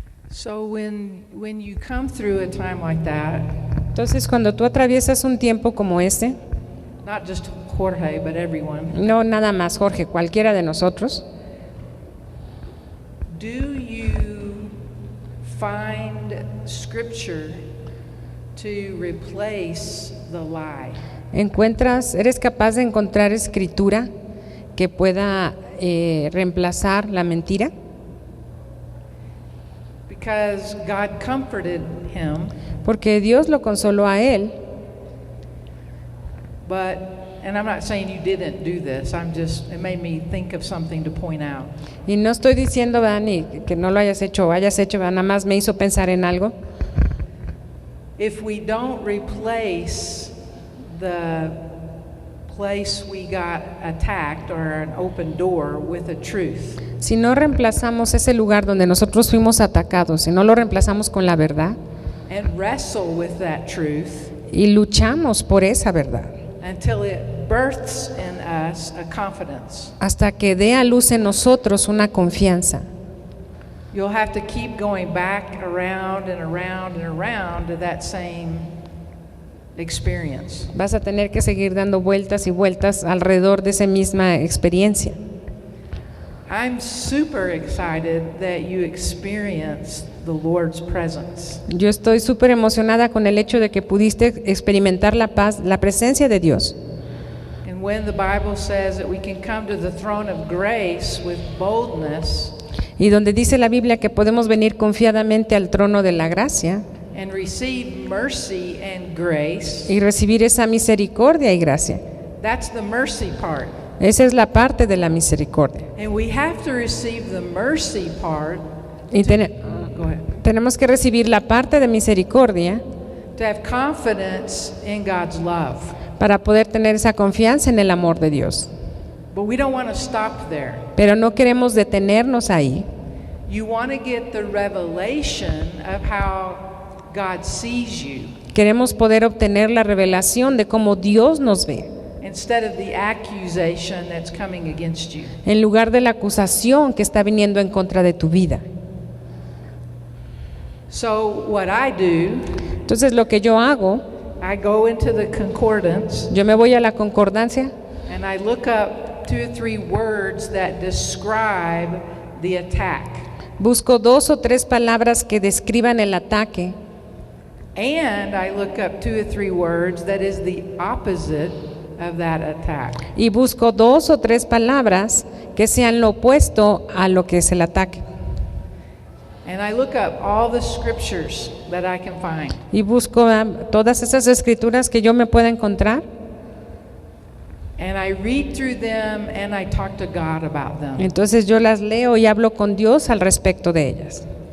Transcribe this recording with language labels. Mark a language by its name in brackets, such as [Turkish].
[English] So when you come through a time like that, [Spanish] Entonces, cuando tú atraviesas un tiempo como este, [English] not just Jorge, but everyone, [Spanish] no nada más Jorge, cualquiera de nosotros, [English] do you find scripture to replace the lie? [Spanish] eres capaz de encontrar escritura que pueda reemplazar la mentira? [English] Because God comforted him, [Spanish] Porque Dios lo consoló a él, [English] but, and I'm not saying you didn't do this, it made me think of something to point out. [Spanish] y no estoy diciendo, ¿verdad?, ni que no lo hayas hecho o hayas hecho, ¿verdad?, nada más me hizo pensar en algo. [English] If we don't replace the place we got attacked or an open door with a truth, [Spanish] Si no reemplazamos ese lugar donde nosotros fuimos atacados, si no lo reemplazamos con la verdad [English] and wrestle with that truth [Spanish] y luchamos por esa verdad, [English] until it births in us a confidence, [Spanish] hasta que dé a luz en nosotros una confianza, [English] you'll have to keep going back around and around and around to that same experience. [Spanish] vas a tener que seguir dando vueltas y vueltas alrededor de esa misma experiencia. [English] I'm super excited that you experienced the Lord's presence. [Spanish] Yo estoy súper emocionada con el hecho de que pudiste experimentar la paz, la presencia de Dios. [English] And when the Bible says that we can come to the throne of grace with boldness [Spanish] Y donde dice la Biblia que podemos venir confiadamente al trono de la gracia [English] and receive mercy and grace, [Spanish] y recibir esa misericordia y gracia. [English] that's the mercy part. [Spanish] Esa es la parte de la misericordia. [English] And we have to receive the mercy part. [Spanish] Y [English] Go ahead. [Spanish] tenemos que recibir la parte de misericordia [English] To have confidence in God's love. [Spanish] para poder tener esa confianza en el amor de Dios. [English] But we don't want to stop there. [Spanish] Pero no queremos detenernos ahí. [English] You want to get the revelation of how God sees you [Spanish] Queremos poder obtener la revelación de cómo Dios nos ve, [English] instead of the accusation that's coming against you. [Spanish] en lugar de la acusación que está viniendo en contra de tu vida. [English] So what I do, [Spanish] Entonces lo que yo hago, [English] I go into the concordance [Spanish] yo me voy a la concordancia [English] and I look up 2 or 3 words that describe the attack. [Spanish] busco 2 o 3 palabras que describan el ataque [English] And I look up 2 or 3 words that is the opposite of that attack. [Spanish] y busco 2 o 3 palabras que sean lo opuesto a lo que es el ataque. [English] And I look up all the scriptures that I can find. [Spanish] Y busco todas esas escrituras que yo me pueda encontrar. [English] And I read through them and I talk to God about them. [Spanish] Entonces yo las leo y hablo con Dios al respecto de ellas.